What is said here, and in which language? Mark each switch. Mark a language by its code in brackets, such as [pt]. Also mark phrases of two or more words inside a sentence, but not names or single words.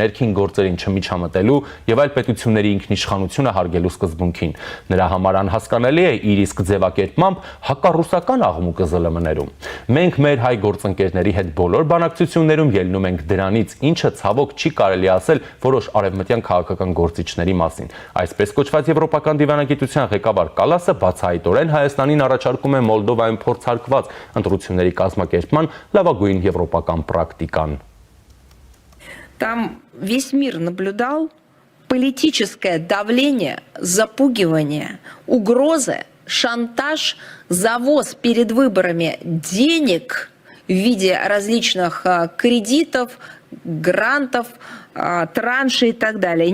[hy] ներքին գործերին չմիջամտելու եւ այլ պետությունների ինքնիշխանությունը հարգելու սկզբունքին։ Նրա համար անհասկանալի է իր իսկ ձևակերպմամբ հակառուսական աղմուկը ԶԼՄ-ներում։ Մենք մեր հայ գործընկերների հետ բոլոր բանակցություններում ելնում ենք դրանից, ինչը ցավոք չի կարելի ասել որոշ արևմտյան քաղաքական գործիչների մասին։ Այսպես կոչված եվրոպական դիվանագիտության ղեկավար Կալասը բացահայտորեն Հայաստանին առաջարկում է Մոլդովայում փորձարկված ընտրությունների կազմակերպման լավագույն եվրոպական պրակտիկան։ [ru] Там весь мир наблюдал политическое давление, запугивание, угрозы, шантаж, завоз перед выборами денег в виде различных кредитов, грантов, траншей и так далее.